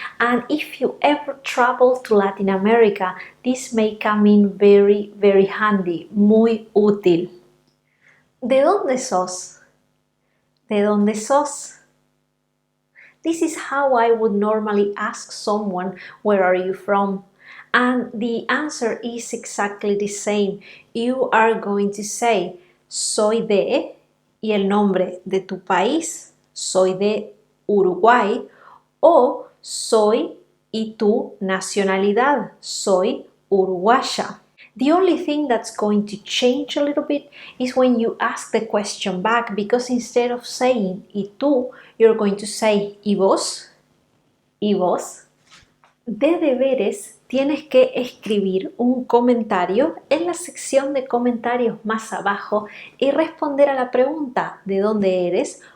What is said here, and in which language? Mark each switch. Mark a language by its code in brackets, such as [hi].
[en] And if you ever travel to Latin America, this may come in very, very handy, [es] muy útil. ¿De dónde sos? ¿De dónde sos? [en] This is how I would normally ask someone, where are you from? And the answer is exactly the same. You are going to say, [es] soy de, y el nombre de tu país, soy de Uruguay, o soy y tu nacionalidad, soy uruguaya. [en] The only thing that's going to change a little bit is when you ask the question back, because instead of saying y tú, you're going to say [es] y vos, y vos. De deberes tienes que escribir un comentario en la sección de comentarios más abajo y responder a la pregunta ¿de dónde eres?